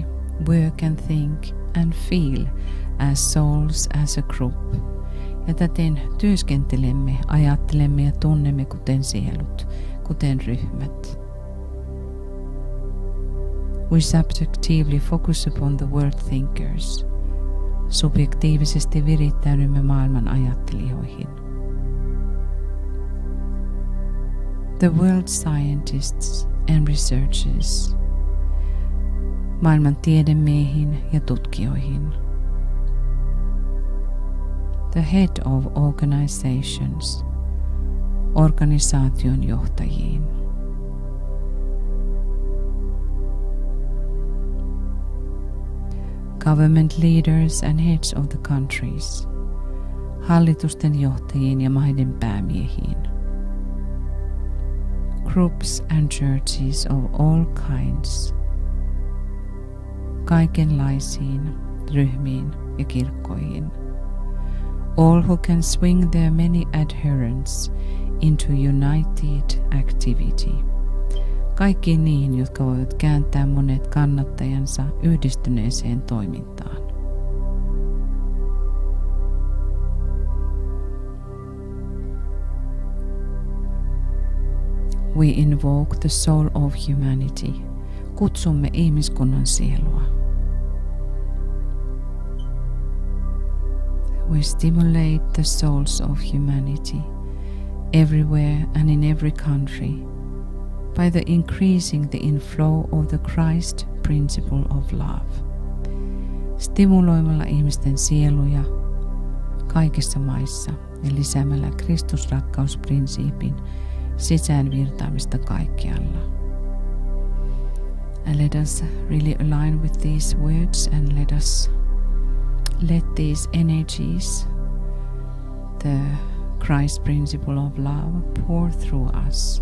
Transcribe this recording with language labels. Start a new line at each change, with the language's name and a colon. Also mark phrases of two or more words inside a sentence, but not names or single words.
English: work and think and feel as souls as a group.
Finnish: Ja täten työskentelemme, ajattelemme ja tunnemme kuten sielut, kuten ryhmät.
English: We subjectively focus upon the world thinkers.
Finnish: Subjektiivisesti virittäydymme maailman ajattelijoihin.
English: The world scientists and researchers.
Finnish: Maailman tiedemiehiin ja tutkijoihin.
English: The head of organizations,
Finnish: organisaation johtajiin.
English: Government leaders and heads of the countries,
Finnish: hallitusten johtajiin ja maiden päämiehiin.
English: Groups and churches of all kinds,
Finnish: kaikenlaisiin ryhmiin ja kirkkoihin.
English: All who can swing their many adherents into united activity.
Finnish: Kaikki niin, jotka voivat kääntää monet kannattajansa yhdistyneeseen toimintaan.
English: We invoke the soul of humanity.
Finnish: Kutsumme ihmiskunnan sielua.
English: We stimulate the souls of humanity everywhere and in every country by the increasing the inflow of the Christ principle of love.
Finnish: Stimuloimalla ihmisten sieluja kaikissa maissa ja lisäämällä Kristusrakkausprinsiipin sisäänvirtaamista kaikkialla.
English: And let us really align with these words and let these energies, the Christ principle of love, pour through us.